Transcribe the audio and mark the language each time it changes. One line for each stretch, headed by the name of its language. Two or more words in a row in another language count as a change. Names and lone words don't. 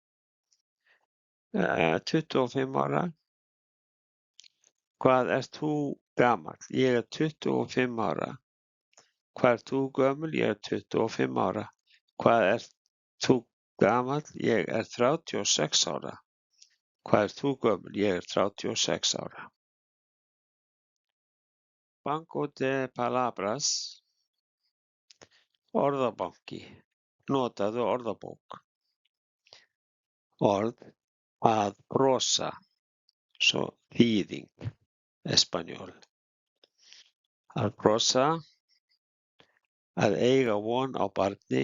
Icelandic: 25 ára. Hvað ert þú gamall? Ég er 25 ára. Hvað ert þú gömul? Ég er 25 ára. Hvað ert þú gamall? Ég er 36 ára. Hvað ert þú gömul? Ég er 36 ára.
Spanish: Banco de palabras.
Icelandic: Orðabanki. Notaðu orðabók. Orð að brosa. Svo þýðing. Espanjól. Að brosa. Að eiga von á barni.